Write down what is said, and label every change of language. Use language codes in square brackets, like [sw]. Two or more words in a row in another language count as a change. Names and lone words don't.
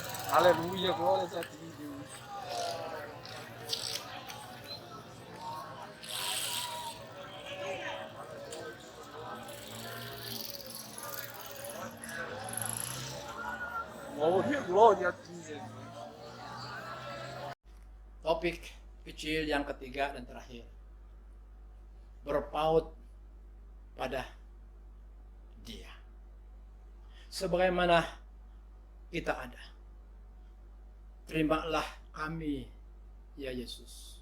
[pt] Aleluia, glórias a ti, Deus. Glória a ti, Jesus. [id] Topik kecil yang ketiga dan terakhir. Berpaut pada Dia. Sebagaimana kita ada. Terimalah kami, ya Yesus.